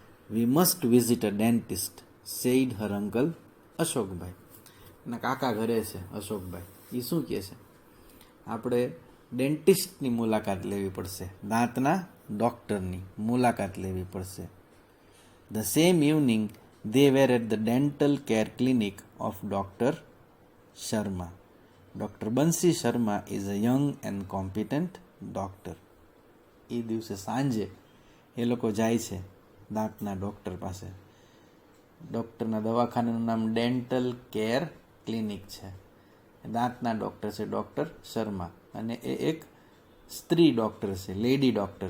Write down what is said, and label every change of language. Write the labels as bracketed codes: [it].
[en] We must visit a dentist said her uncle Ashokbhai. [gu] એના કાકા ઘરે છે અશોકભાઈ. એ શું કહે છે, આપણે ડેન્ટિસ્ટની મુલાકાત લેવી પડશે, દાંતના ડૉક્ટરની મુલાકાત લેવી પડશે. [en] The same evening they were at the dental care clinic of Dr. Sharma. Dr. Bansi Sharma is a young and competent doctor. [gu] એ દિવસે સાંજે એ લોકો જાય છે દાંતના ડૉક્ટર પાસે. ડૉક્ટરના દવાખાનાનું નામ ડેન્ટલ કેર ક્લિનિક છે. દાંતના ડૉક્ટર છે ડૉક્ટર શર્મા, અને એ એક સ્ત્રી ડૉક્ટર છે, લેડી ડૉક્ટર.